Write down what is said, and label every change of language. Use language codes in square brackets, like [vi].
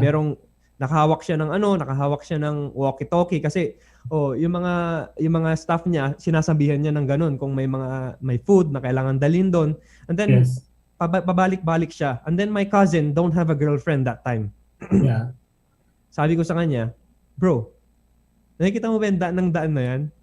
[tl] Merong nakahawak siya ng walkie-talkie kasi yung mga staff niya sinasabihan niya ng ganun kung may food na kailangan dalhin doon. [en] And then Yes. [tl] pabalik-balik siya. [en] And then my cousin don't have a girlfriend that time. Yeah. [tl] Sabi ko sa kanya, "Bro, nakikita mo ba ng daan na yan?